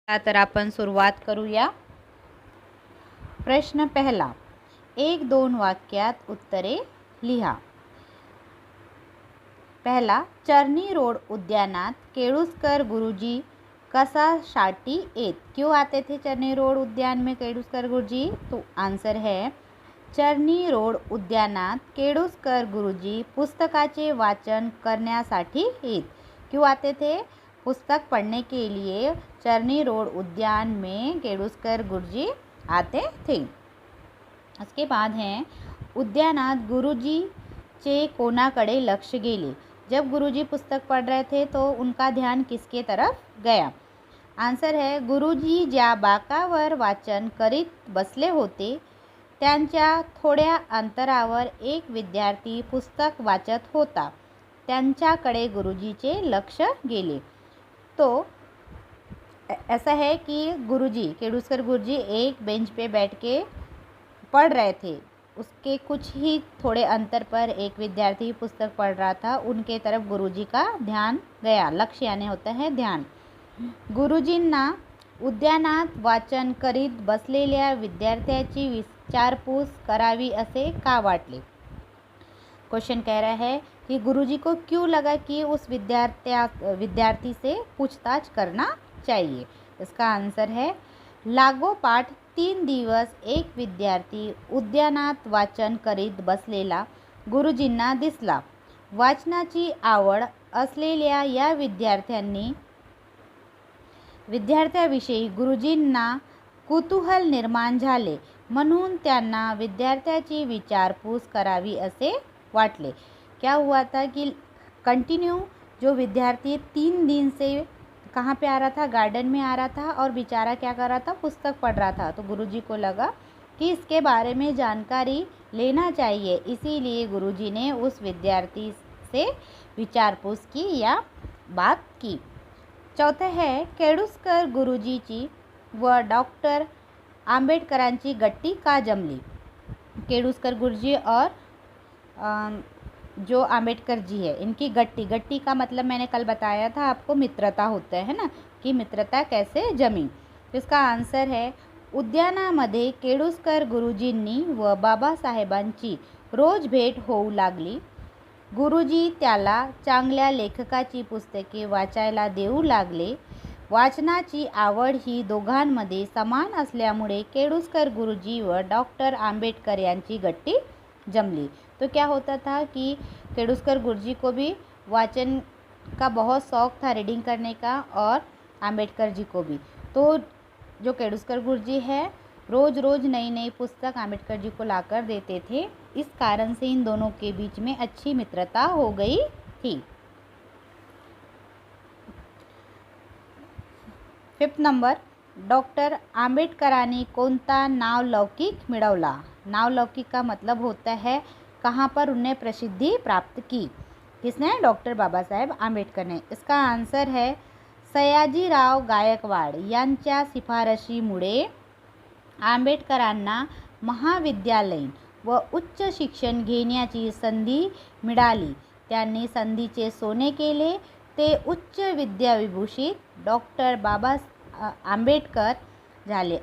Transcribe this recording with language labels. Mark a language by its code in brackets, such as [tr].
[mr] तर आपण सुरुवात करूया. प्रश्न पहिला, 1-2 वाक्यात उत्तरे लिहा. पहला, चरनी रोड उद्यानात केळुस्कर गुरुजी कशासाठी येत? [hi] क्यों आते थे चरनी रोड उद्यान में केळुस्कर गुरुजी? तो आंसर है [mr] चरनी रोड उद्यानात केळुस्कर गुरुजी पुस्तकाचे वाचन करण्यासाठी येत. [hi] क्यों आते थे? पुस्तक पढ़ने के लिए चरनी रोड उद्यान में केळुस्कर गुरुजी आते थे. उसके बाद है [mr] उद्यानात गुरुजीचे कोणाकडे लक्ष गेले? [hi] जब गुरुजी पुस्तक पढ़ रहे थे तो उनका ध्यान किसके तरफ गया? आंसर है [mr] गुरुजी ज्या बाकावर वाचन करीत बसले होते त्यांच्या थोड्या अंतरावर एक विद्यार्थी पुस्तक वाचत होता. त्यांच्याकडे गुरुजीचे लक्ष गेले. [hi] तो ऐसा है कि गुरुजी केळुस्कर गुरुजी एक बेंच पे बैठ के पढ़ रहे थे. उसके कुछ ही थोड़े अंतर पर एक विद्यार्थी पुस्तक पढ़ रहा था. उनके तरफ गुरुजी का ध्यान गया. लक्ष्य यानी होता है ध्यान. [mr] गुरुजींना उद्यानात वाचन करीत बसलेल्या विद्यार्थ्याची विचारपूस करावी असे का वाटले? [hi] क्वेश्चन कह रहा है कि गुरुजी को क्यों लगा कि उस विद्यार्थी से पूछताछ करना चाहिए. इसका आंसर है [mr] लागोपाठ 3 दिवस एक विद्यार्थी उद्यानात वाचन करीत बसलेला गुरुजींना दिसला. वाचनाची आवड असलेल्या या विद्यार्थ्याविषयी गुरुजींना कुतूहल निर्माण झाले म्हणून त्यांना विद्यार्थ्याची विचारपूस करावी असे वाटले. [hi] क्या हुआ था कि कंटिन्यू जो विद्यार्थी 3 दिन से कहाँ पे आ रहा था? गार्डन में आ रहा था और बेचारा क्या कर रहा था? पुस्तक पढ़ रहा था. तो गुरुजी को लगा कि इसके बारे में जानकारी लेना चाहिए. इसीलिए गुरुजी ने उस विद्यार्थी से विचारपूस की या बात की. [mr] चौथा है केळुस्कर गुरुजीची व डॉक्टर आंबेडकरांची गट्टी का जमली? [hi] केळुस्कर गुरुजी और जो आंबेडकर जी है इनकी गट्टी का मतलब मैंने कल बताया था आपको, मित्रता होता है ना, कि मित्रता कैसे जमी. [mr] इसका आंसर है उद्यानामध्ये केळुस्कर गुरुजींनी व बाबासाहेबांची रोज भेट होऊ लागली. गुरुजी त्याला चांगल्या लेखकाची पुस्तके वाचायला देऊ लागले. वाचनाची आवड ही दोघांमध्ये समान असल्यामुळे केळुस्कर गुरुजी व डॉक्टर आंबेडकर यांची गट्टी जमली. [hi] तो क्या होता था कि केळुस्कर गुरुजी को भी वाचन का बहुत शौक़ था, रीडिंग करने का, और आंबेडकर जी को भी. तो जो केळुस्कर गुरुजी है रोज़ नई नई पुस्तक आंबेडकर जी को लाकर देते थे. इस कारण से इन दोनों के बीच में अच्छी मित्रता हो गई थी. [mr] 5th नंबर, डॉक्टर आंबेडकरांनी कोणता नावलौकिक मिळवला? [hi] नावलौकिक का मतलब होता है कहाँ पर उन्हें प्रसिद्धि प्राप्त की. किसने? डॉक्टर बाबा साहेब आंबेडकर ने. इसका आंसर है [mr] सयाजीराव गायकवाड यांच्या शिफारशीमुळे आंबेडकरांना महाविद्यालयीन व उच्च शिक्षण घेण्याची संधी मिळाली. त्यांनी संधीचे सोने केले. ते उच्च विद्याविभूषित डॉक्टर बाबा आंबेडकर झाले.